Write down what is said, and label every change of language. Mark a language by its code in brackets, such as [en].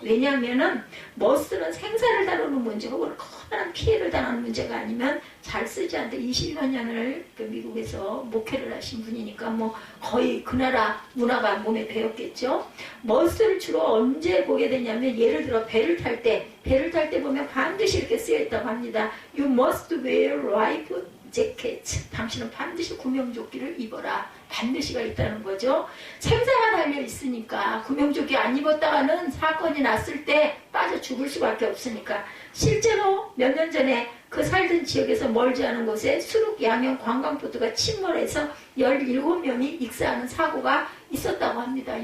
[ko] 왜냐하면은 must는 생사를 다루는 문제 혹은 커다란 피해를 당하는 문제가 아니면 잘 쓰지 않는데 20여 년을 미국에서 목회를 하신 분이니까 뭐 거의 그 나라 문화가 몸에 배었겠죠. must를 주로 언제 보게 되냐면 예를 들어 배를 탈 때 보면 반드시 이렇게 쓰여 있다고 합니다. [en] You must wear life jacket. [ko] 당신은 반드시 구명조끼를 입어라. 반드시가 있다는 거죠. 생사가 달려 있으니까 구명조끼 안 입었다가는 사건이 났을 때 빠져 죽을 수밖에 없으니까. 실제로 몇 년 전에 그 살던 지역에서 멀지 않은 곳에 수륙 양형 관광보트가 침몰해서 17명이 익사하는 사고가 있었다고 합니다.